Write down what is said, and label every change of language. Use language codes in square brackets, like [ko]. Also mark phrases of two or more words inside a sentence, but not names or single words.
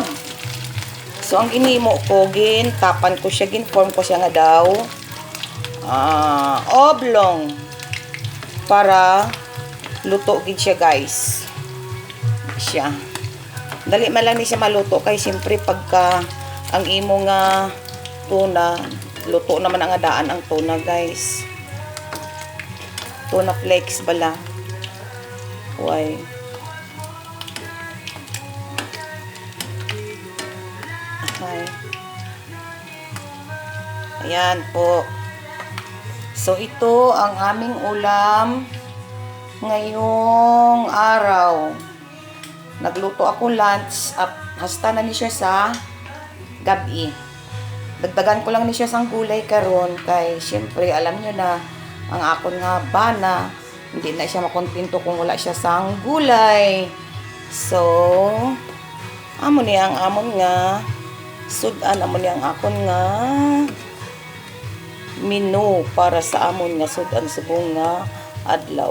[hil] So ang ginimo ko, tapan ko siya, ginform ko siya nga daw oblong para luto gid siya, guys. Siya dali man lang ni siya maluto, kay siyempre pagka ang imo nga tuna luto naman ang adaan ang tuna, guys. [en] Tuna flakes [hil] bala. [en] Why? Okay. [tl] Ayan po. So ito ang aming ulam ngayong araw. Nagluto ako lunch at [hil] hasta na ni siya [tl] sa gabi. [hil] Dagdagan ko lang ni siya sang gulay karon, kay syempre [tl] alam niyo na [hil] ang akon nga bana [tl] hindi na siya makontento [hil] kung wala siya sang gulay. So amo ni ang amon nga sudan, amo ni ang akon nga menu para sa amon nga sudan subong nga adlaw.